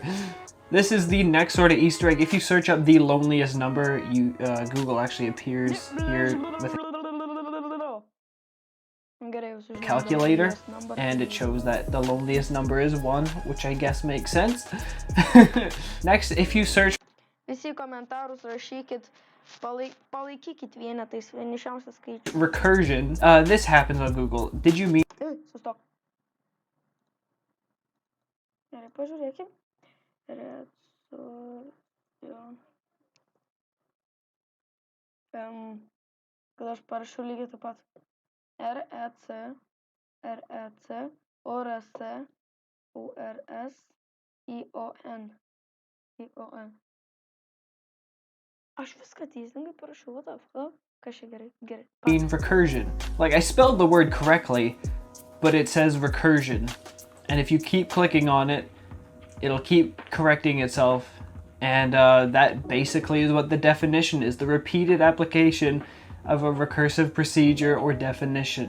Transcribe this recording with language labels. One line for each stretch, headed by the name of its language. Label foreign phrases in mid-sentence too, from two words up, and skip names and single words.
English: This is the next sort of Easter egg. If you search up the loneliest number, Google actually appears here with a calculator, and it shows that the loneliest number is 1, which I guess makes sense. Next, if you search
Lithuanian: Visi komentarus rašykit, palaikykit vienetais vienišiausias skaičius.
English: recursion, this happens on Google. Did you mean...
Lithuanian: Sustok. Gerai, pažiūrėkim. Kad aš parašiau lygiai taip pat. REC, ORS, URS, ION. Aš viską teisingai parašiau,
English: what the fuck?
Lithuanian: Kas čia gerai?
English: Mean recursion. Like, I spelled the word correctly, but it says recursion. And if you keep clicking on it, it'll keep correcting itself. And that basically is what the definition is. The repeated application of a recursive procedure or definition.